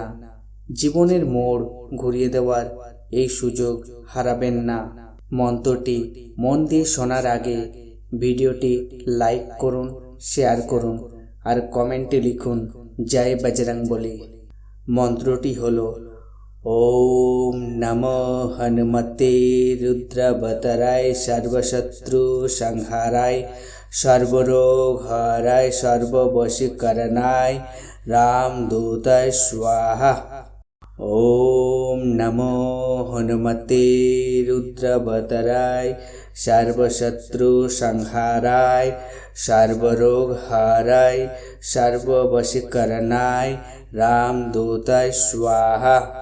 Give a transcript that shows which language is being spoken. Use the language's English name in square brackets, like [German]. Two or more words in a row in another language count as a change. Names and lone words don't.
[Bangla] জীবনের মোড় ঘুরিয়ে দেওয়ার এই সুযোগ হারাবেন না। মন্ত্রটি মন দিয়ে শোনার আগে ভিডিওটি লাইক করুন, শেয়ার করুন আর কমেন্টে লিখুন জয় বজরংবলী। মন্ত্রটি হলো [Sanskrit] ওম নমো হনুমতে রুদ্রবতরায় সর্বশত্রু সংহারায় সর্বরোগ হরায় সর্ববশীকরণায় রামদূতায় স্বাহা। ওম নমো হনুমতে রুদ্রবতরায় সর্বশত্রু সংহারায় সর্বরোগ হরায় সর্ববশীকরণায় রামদূতায় স্বাহা।